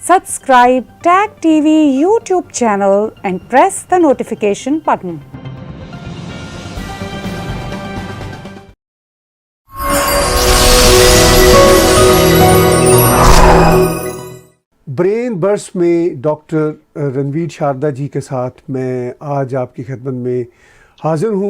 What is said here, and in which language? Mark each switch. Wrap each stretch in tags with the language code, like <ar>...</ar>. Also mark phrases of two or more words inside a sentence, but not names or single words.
<en>Subscribe Tag TV YouTube channel and press the notification button.</en> <hi>ब्रेन बर्स्ट में डॉक्टर रणवीर शारदा जी के साथ मैं आज आपकी खिदमत में हाज़िर हूँ।</hi>